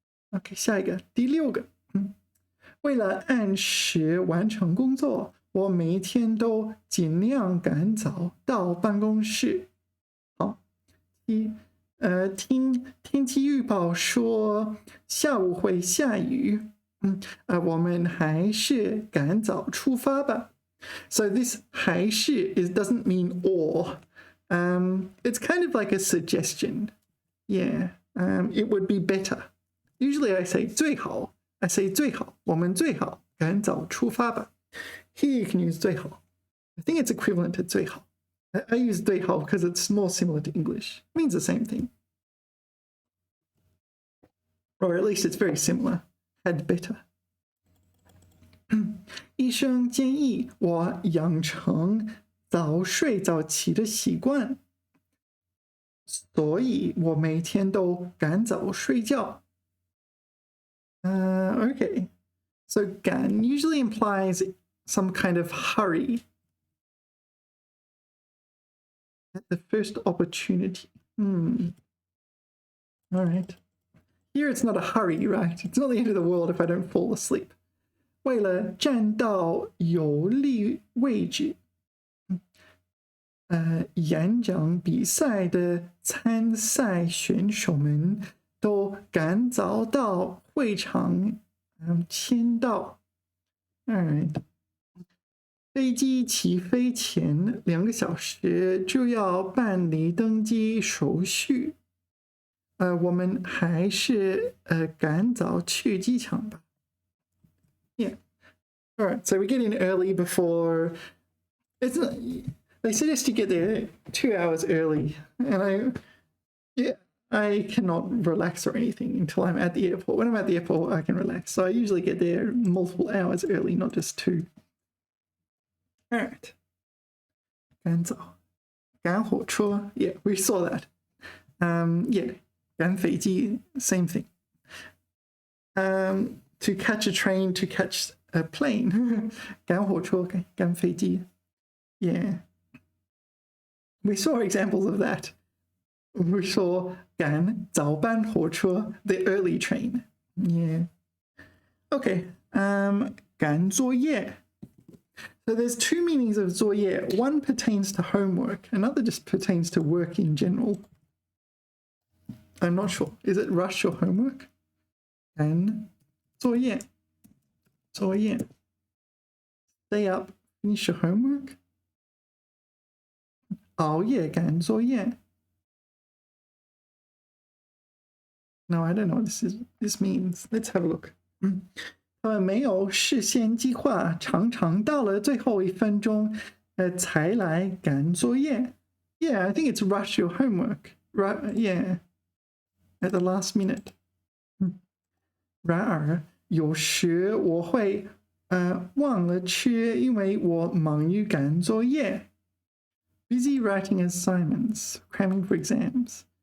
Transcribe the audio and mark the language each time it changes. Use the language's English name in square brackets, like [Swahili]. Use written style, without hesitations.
[Chinese] OK， 下一个，第6个，为了按时完成工作，我每一天都尽量赶早到办公室。好，听天气预报说下午会下雨，我们还是赶早出发吧。 [English] So this 还是 doesn't mean or. It's kind of like a suggestion. Yeah, it would be better. Usually I say [Chinese] 最好 最好，我们最好赶早出发吧。 [English] Here you can use 最好。 I think it's equivalent to 最好。 I use 最好 because it's more similar to English. It means the same thing. Or at least it's very similar. Had better. [Chinese] 医生建议我养成早睡早起的习惯，所以我每天都赶早睡觉。 [English] Okay. So 赶 usually implies some kind of hurry at the first opportunity. All right. Here it's not a hurry, right? It's not the end of the world if I don't fall asleep. [Chinese] 为了站到有利位置，演讲比赛的参赛选手们都赶早到会场签到。飞机起飞前2个小时就要办理登机手续。我们还是赶早去机场吧。 [English] Yeah. All right. So we get in early before. It's not. They suggest you get there 2 hours early, and I cannot relax or anything until I'm at the airport. When I'm at the airport, I can relax. So I usually get there multiple hours early, not just 2. All right. [Chinese] 赶早，赶火车 [English] Yeah, we saw that. Yeah. 赶飞机 same thing. To catch a train, to catch a plane. [Chinese] 赶火车 赶飞机 Yeah. [English] We saw examples of that. We saw 赶早班火车 the early train. Yeah. Okay. 赶作业 So there's 2 meanings of 作业. One pertains to homework. Another just pertains to work in general. I'm not sure. Is it rush or homework? 赶作业 Stay up, finish your homework. [Chinese] 熬夜赶作业 [English] No, I don't know what this means. Let's have a look. [Chinese] 他们没有事先计划，常常到了最后1分钟才来赶作业。 [English] Yeah, I think it's rush your homework. Right? Yeah. At the last minute. [Chinese] 然而有时我会忘了吃，因为我忙于赶作业。 [English] Busy writing assignments, cramming for exams.